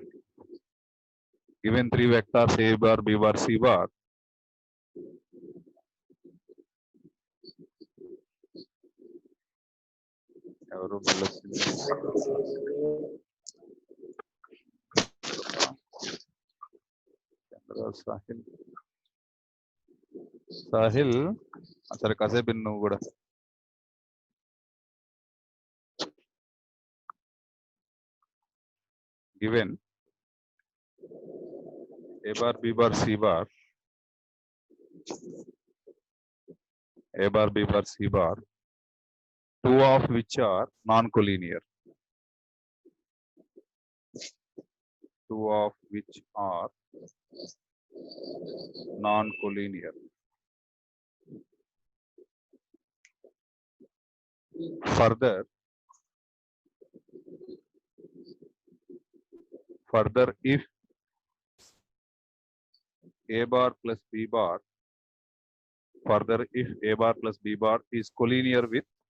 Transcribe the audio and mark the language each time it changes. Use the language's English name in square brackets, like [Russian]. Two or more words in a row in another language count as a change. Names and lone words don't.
[English] given 3 vectors a bar b bar c bar, [Telugu] ఎవరు సాహిల్ సాహిల్ సరే కాసేపు నువ్వు కూడా. [English] గివెన్ a bar b bar c bar, a bar b bar c bar, two of which are non-collinear, two of which are non-collinear. Further, if a bar plus b bar, further if a bar plus b bar is collinear with